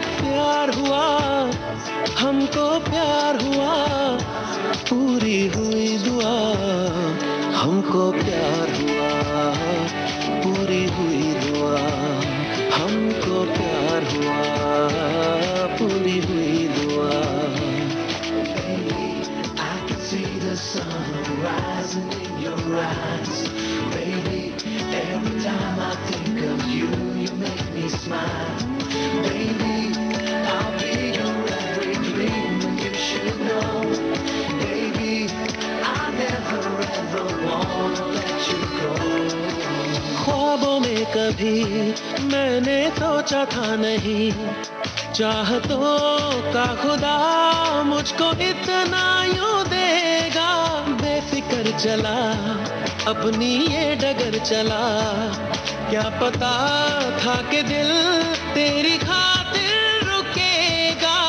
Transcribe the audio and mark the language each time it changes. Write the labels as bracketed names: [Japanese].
[Hindi] प्यार हुआ, हमको प्यार हुआ, पूरी हुई दुआ। हमको प्यार हुआ, पूरी हुई दुआ। हमको प्यार हुआ, पूरी हुई दुआ। [English] I can see the sun rising in your eyes. Baby, every time I think of you, you make me smile. Baby, I'll be your every dream and you should know. Baby, I never ever wanna let you go. [Hindi] ख्वाबों में कभी मैंने सोचा था नहीं, चाहतों का खुदा मुझको इतना यूं देगा। बेफिक्र चला अपनी ये डगर चला, क्या पता था कि दिल तेरी खातिर रुकेगा।